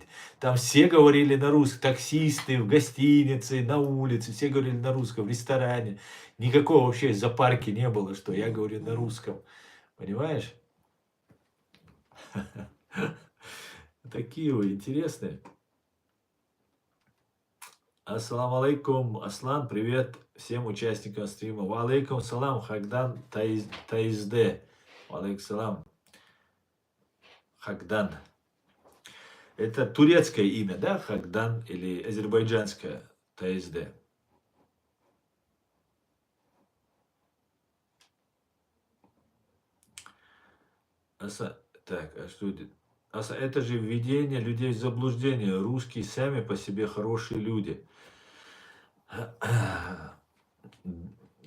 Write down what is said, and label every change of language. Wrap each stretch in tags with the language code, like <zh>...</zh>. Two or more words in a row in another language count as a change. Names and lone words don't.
<ru>Там все говорили на русском, таксисты в гостинице, на улице, все говорили на русском, в ресторане. Никакого вообще запарки не было, что я говорю на русском. Понимаешь? Такие вы интересные.</ru> <ar>السلام عليكم, Аслан,</ar> <ru>привет всем участникам стрима.</ru> <ar>وعليكم السلام, Хагдан Таизде. وعليكم السلام, Хагдан.</ar> <ru>Это турецкое имя, да, Хагдан, или азербайджанское Таизде? Так, а что это? Это же введение людей в заблуждение. Русские сами по себе хорошие люди.</ru>